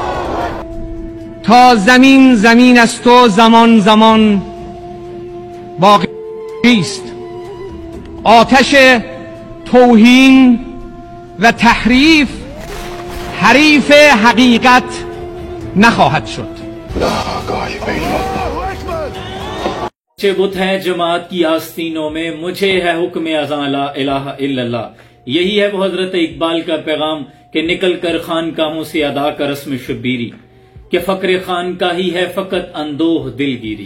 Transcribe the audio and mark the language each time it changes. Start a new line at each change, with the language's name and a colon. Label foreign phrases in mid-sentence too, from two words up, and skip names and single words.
Persian: تا زمین زمین است و زمان زمان باقی است. آتش توهین و تحریف حریف حقیقت نخواهد شد.
Urdu: مجھے بت ہیں جماعت کی آستینوں میں، مجھے ہے حکم اذاں
Arabic: لا الہ الا اللہ.
Urdu: یہی ہے وہ حضرت اقبال کا پیغام کہ نکل کر خانقاہوں سے ادا کر رسم شبیری، کہ فقر خانقاہ ہی ہے فقط اندوہ دل گیری.